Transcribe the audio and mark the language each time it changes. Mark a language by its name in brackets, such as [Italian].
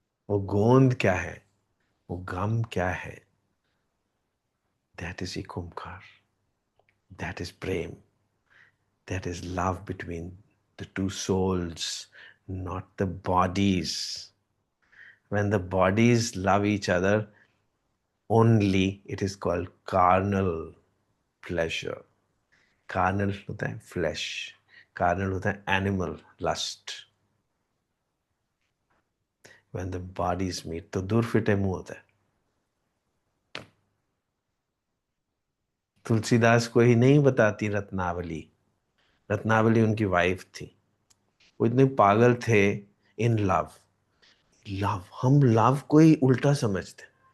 [Hindi] वो गोंद क्या है, वो गम क्या है? [English] That is Ek Onkar, that is prem, that is love between the two souls, not the bodies. When the bodies love each other only, it is called carnal pleasure. Carnal [Hindi] होता है [English] flesh, carnal होता है animal lust. When the bodies meet, [Hindi] तो दूर फिटे मुंह होता है। तुलसीदास को ही नहीं बताती रत्नावली। रत्नावली उनकी वाइफ थी। वो इतने पागल थे [English] In love. [Hindi] लव, हम लव को ही उल्टा समझते।